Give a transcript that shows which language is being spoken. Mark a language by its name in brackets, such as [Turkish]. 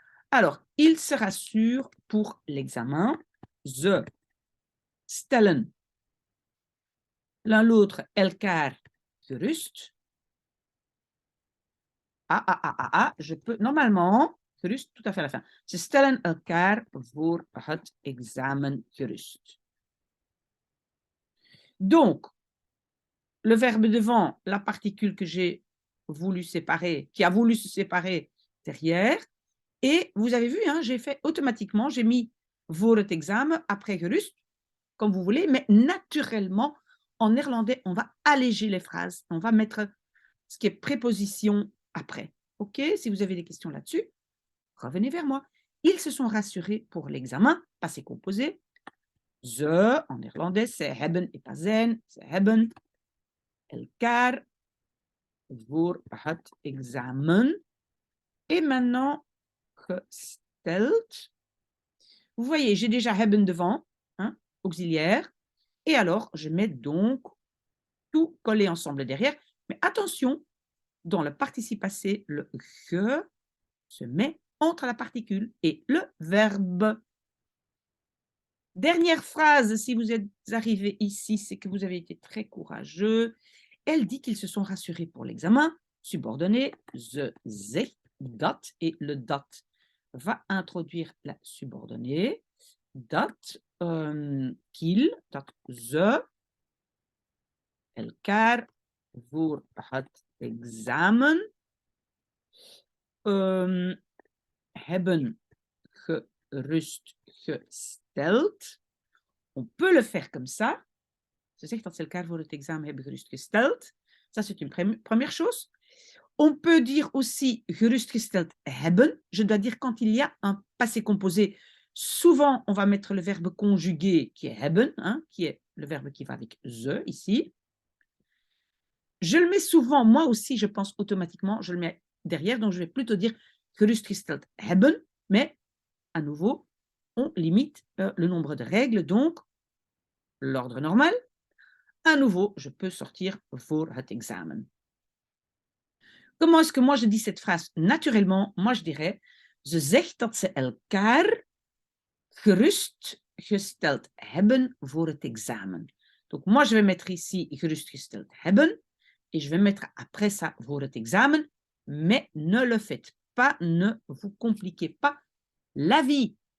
[French] Alors, il se rassure pour l'examen. [Dutch] Ze stellen [French] l'un l'autre [Dutch] elkaar gerust. [French] Je peux, normalement, gerust tout à fait à la fin. [Dutch] Ze stellen elkaar voor het examen gerust. [French] Donc, le verbe devant, la particule que j'ai voulu séparer, qui a voulu se séparer derrière. Et vous avez vu, hein, j'ai fait automatiquement, j'ai mis [Dutch] voor het examen [French] après gerust, comme vous voulez, mais naturellement, en néerlandais, on va alléger les phrases. On va mettre ce qui est préposition après. OK? Si vous avez des questions là-dessus, revenez vers moi. Ils se sont rassurés pour l'examen, passé composé. [Dutch] Ze, [French] en néerlandais, [Dutch] ze hebben [French] et pas [Dutch] zijn, ze hebben elkaar voor het examen. [French] Et maintenant, gesteld. Vous voyez, j'ai déjà hebben devant, hein, auxiliaire. Et alors, je mets donc tout collé ensemble derrière. Mais attention, dans le participe passé, le ge se met entre la particule et le verbe. Dernière phrase, si vous êtes arrivé ici, c'est que vous avez été très courageux. Elle dit qu'ils se sont rassurés pour l'examen. Subordonné, [Dutch] ze zegt dat, [French] et le dat va introduire la subordonnée. [Dutch] Dat, [French] qu'ils, [Dutch] dat ze, elkaar voor het examen hebben gerustgesteld. [French] On peut le faire comme ça. [Dutch] Ze zegt dat ze elkaar voor het examen hebben gerustgesteld. [French] Ça, c'est une première chose. On peut dire aussi gerustgesteld hebben. Je dois dire quand il y a un passé composé. Souvent, on va mettre le verbe conjugué qui est hebben, hein, qui est le verbe qui va avec ze ici. Je le mets souvent, moi aussi, je pense automatiquement, je le mets derrière, donc je vais plutôt dire [Dutch] gerustgesteld hebben, [French] mais à nouveau, on limite le nombre de règles, donc l'ordre normal. À nouveau, je peux sortir [Dutch] voor het examen. [French] Comment est-ce que moi je dis cette phrase naturellement? Moi je dirais, [Dutch] ze zegt dat ze elkaar gerustgesteld hebben voor het examen. [French] Donc moi je vais mettre ici gerustgesteld hebben et je vais mettre après ça [Dutch] voor het examen, [French] mais ne le faites pas, ne vous compliquez pas la vie.